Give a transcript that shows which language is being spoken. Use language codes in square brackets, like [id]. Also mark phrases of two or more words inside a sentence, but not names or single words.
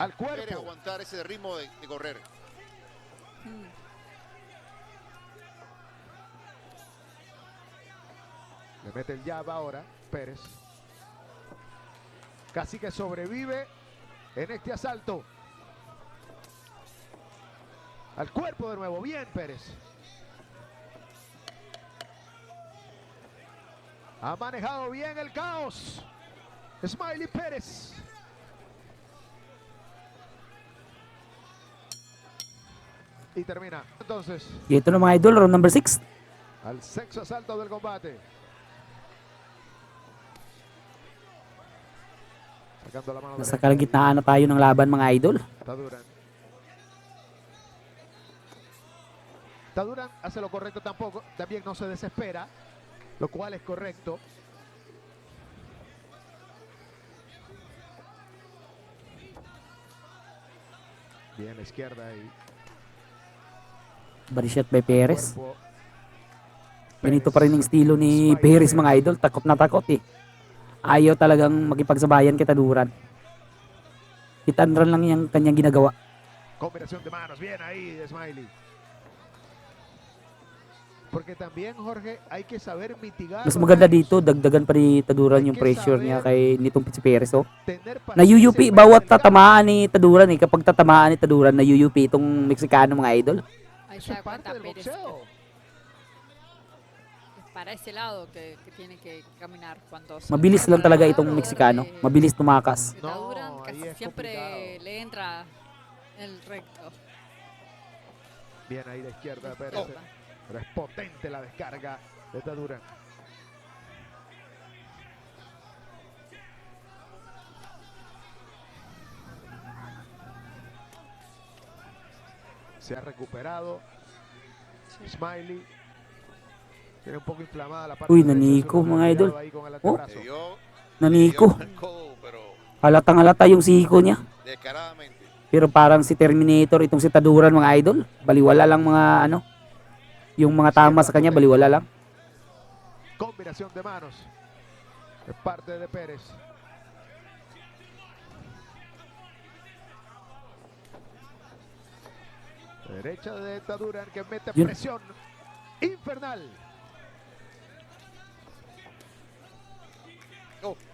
[es] Al cuerpo. Pérez aguantar ese ritmo de correr? Mm. Le mete el jab ahora, Pérez. Casi que sobrevive en este asalto. Al cuerpo de nuevo, bien Pérez. Ha manejado bien el caos. Smiley Pérez. Y termina. Entonces, [tl] Y ito na mga idol, [en] round number 6. [es] al sexto asalto del combate. Sacando la mano [tl] Nasa [es] derecha. [tl] kalagitnaan na tayo ng laban mga idol. Taduran. [es] Taduran hace lo correcto tampoco, también no se desespera, lo cual es correcto. Bien la izquierda ahí. [en] Body shot by Perez. [es] Cuerpo. [tl] Ganito pa rin ang estilo ni Perez mga idol. Takot na takot eh. Ayaw talagang makipagsabayan kay Taduran. [en] Hit and run [tl] lang yung kanyang ginagawa. [es] Combinación de manos, bien ahí de Smiley. Porque también, Jorge, hay que saber mitigar. [tl] Mas maganda dito, dagdagan pa ni Taduran yung pressure niya kay nitong si Perez. Oh. Nayuyupi bawat tatamaan ni Taduran eh. Kapag tatamaan ni Taduran, nayuyupi itong Meksikano mga idol. [es] Ahí Eso se es da parte cuenta del Pérez. boxeo. Es para ese lado que tiene que caminar cuando se [tl] Mabilis [es] lo [tl] lang [es] para [tl] talaga [es] el [tl] itong [es] lado [tl] Meksikano. [es] de- [tl] Mabilis tumakas. [es] de Taduran, No, casi ahí es siempre complicado. le entra el recto. Bien ahí de izquierda, Pérez. Izquierda. Pero es potente la descarga de Taduran. Se ha recuperado. Smiley. Tiene un poco inflamada la parte Uy, derecha de su [tl] naniko, [es] hombro. [tl] mga idol. [es] Cuidado ahí con el Oh. antebrazo. Le dio [tl] Naniko. [es] el codo, pero [tl] Halatang halata yung siko niya. [es] descaradamente. [tl] Pero parang si Terminator itong si Taduran mga idol. Baliwala lang mga ano. Yung mga tama sa kanya, baliwala lang. [es] Combinación de manos. Es parte de Pérez. Derecha de Taduran que mete [tl] Yun. [es] presión infernal. Oh,